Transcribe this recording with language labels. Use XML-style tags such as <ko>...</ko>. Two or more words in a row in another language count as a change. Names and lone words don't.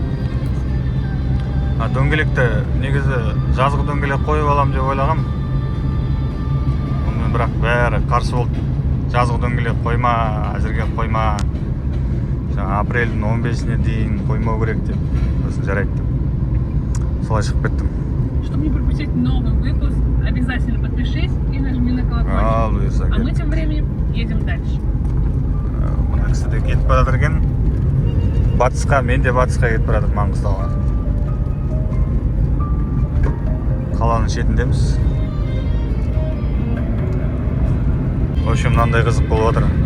<kk>Дөңгелекті негізі жазғы дөңгелек қойып алам деп ойлағам. Онымен бірақ бәрі қарсы болды. Жазғы дөңгелек қойма, әзірге қойма. Апрельдің 15-іне дейін қоймау керек деп. Сосын жарайды деп. Солай шығып кеттім.</kk> <ru>Чтобы не пропустить новый выпуск, обязательно подпишись и нажми на колокольчик. А мы тем временем едем дальше.</ru> <kk>Мына кісі де кетіп баратыр екен. Батысқа, мен де батысқа кетіп баратыр, Маңғыстауға. Қаланың шетіндеміз.</kk> <ru>В общем,</ru> <kk>мынандай қызық болып отыр.</kk>